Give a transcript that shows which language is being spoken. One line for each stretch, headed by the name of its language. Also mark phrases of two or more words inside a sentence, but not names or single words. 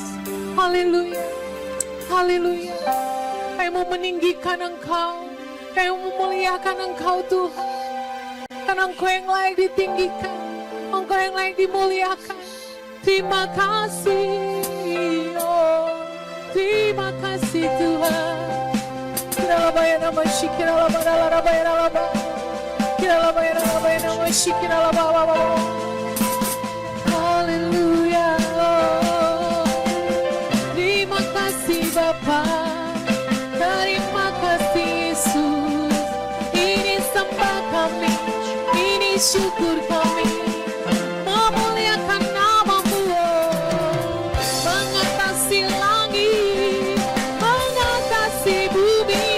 Indonesian: Haleluya, haleluya. Kami mau meninggikan Engkau, kami mau memuliakan Engkau Tuhan. Karena Engkau yang layak ditinggikan, Engkau yang layak dimuliakan. Terima kasih, oh, terima kasih Tuhan. Kiralabayana shikiralaba ralabayana kiralabayana shikiralaba. Haleluya. Terima kasih Bapa, terima kasih Yesus. Ini sembah kami, ini syukur kami, memuliakan nama-Mu, mengatasi langit, mengatasi bumi.